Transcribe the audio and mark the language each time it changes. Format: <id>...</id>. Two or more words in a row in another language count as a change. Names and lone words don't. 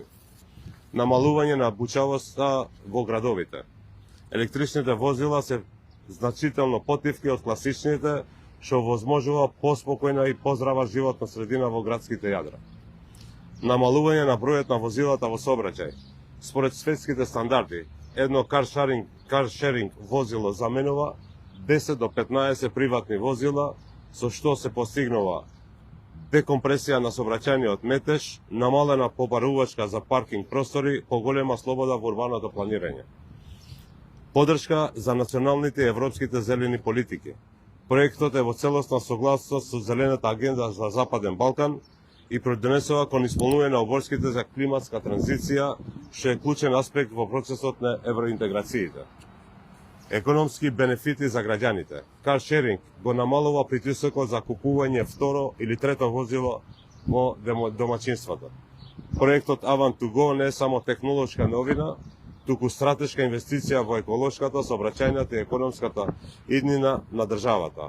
<mk>Намалување на бучавоста во градовите. Електричните возила се значително потивки од класичните, што возможува поспокојна и поздрава животна средина во градските јадра. Намалување на бројот на возилата во сообраќај. Според светските стандарди, едно</mk> <en>car sharing</en> <mk>возило заменува 10 до 15 приватни возила, со што се постигнува декомпресија на сообраќајниот метеж, намалена побарувачка за паркинг простори, поголема слобода во урбаното планирање. Подршка за националните и европските зелени политики. Проектот е во целосна согласност со Зелената агенда за Западен Балкан и придонесува кон исполнување на обврските за климатска транзиција, што е клучен аспект во процесот на евроинтеграциите. Економски бенефити за граѓаните.</mk> <en>Car sharing</en> <mk>го намалува притисокот за купување второ или трето возило во домаќинствата. Проектот Avant2Go не е само технолошка новина, туку стратешка инвестиција во еколошката, сообраќајната и економската иднина на државата.</mk>